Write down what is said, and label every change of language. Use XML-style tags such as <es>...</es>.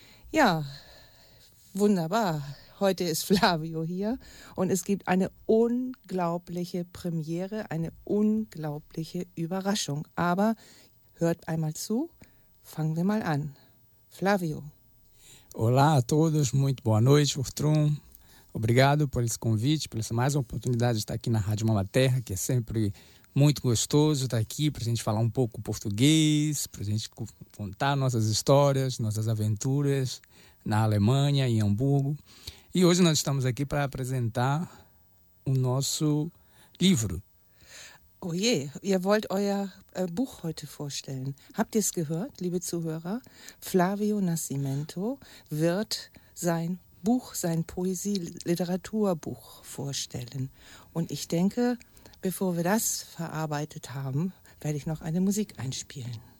<de>Ja, wunderbar. Heute ist Flavio hier und es gibt eine unglaubliche Premiere, eine unglaubliche Überraschung. Aber hört einmal zu, fangen wir mal an. Flavio.</de> <pt>Olá a todos, muito boa noite, Ortrun. Obrigado por esse convite, por essa mais uma oportunidade de estar aqui na Rádio Mama Terra, que é sempre muito gostoso estar aqui para a gente falar um pouco português, para a gente contar nossas histórias, nossas aventuras na Alemanha, em Hamburgo. E hoje nós estamos aqui para apresentar o nosso livro.</pt> <de>Oh je, ihr wollt euer Buch heute vorstellen. Habt ihr es gehört, liebe Zuhörer? Flavio Nascimento wird sein Buch, sein Poesie-Literaturbuch vorstellen. Und ich denke, bevor wir das verarbeitet haben, werde ich noch eine Musik einspielen.</de>